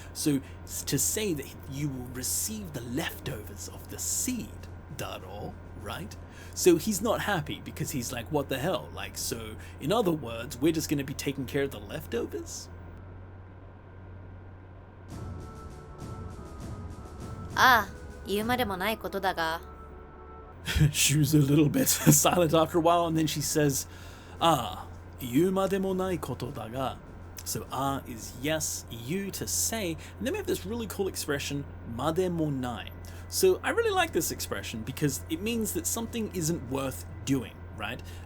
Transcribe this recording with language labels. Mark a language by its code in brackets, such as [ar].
[en] So to say that you will receive the leftovers of the seed, daro, right? So he's not happy because he's like, what the hell? Like, so in other words, we're just going to be taking care of the leftovers? [ja] Ah, 言うまでもないことだが。 [en] She's a little bit silent after a while, and then she says, ah, [ja] yu mademo nai koto da ga. [en] So ah is yes, you to say, and then we have this really cool expression, mademo nai. So I really like this expression because it means that something isn't worth doing, right?